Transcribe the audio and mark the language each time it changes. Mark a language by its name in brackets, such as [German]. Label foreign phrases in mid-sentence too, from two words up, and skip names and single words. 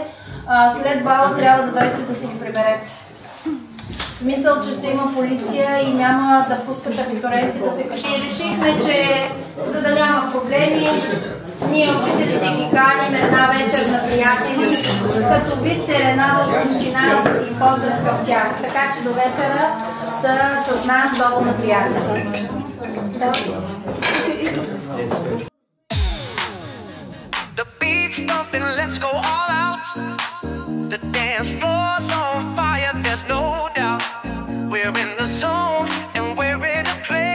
[Bulgarian] След бала трябва да дойдете да си ги приберете. В смисъл, че ще има полиция и няма да пускат абитуриенти да се качат. И решихме, че за да няма проблеми, ние учителите ги каним една вечер на приятели, като вид серенада от всички нас и поздрав към тях. Така че до вечера са с нас долу на приятели. [English] The beat's thumping, let's go all out. The dance floor's on fire, there's no doubt. We're in the zone and we're ready to play.